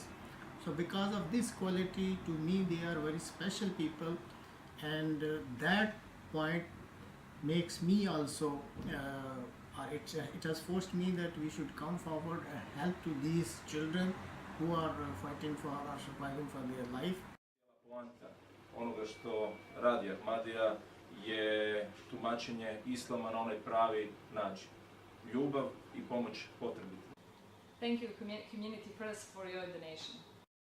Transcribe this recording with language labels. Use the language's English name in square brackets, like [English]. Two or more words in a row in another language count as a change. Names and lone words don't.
[English] So because of this quality, to me they are very special people, and that point makes me also, it has forced me that we should come forward and help to these children who are fighting for or surviving for their life. [Bosnian] Poanta onoga što radi Ahmadija je tumačenje islama na onaj pravi način. Ljubav i pomoć potrebitima. [English] Thank you, Community First, for your donation.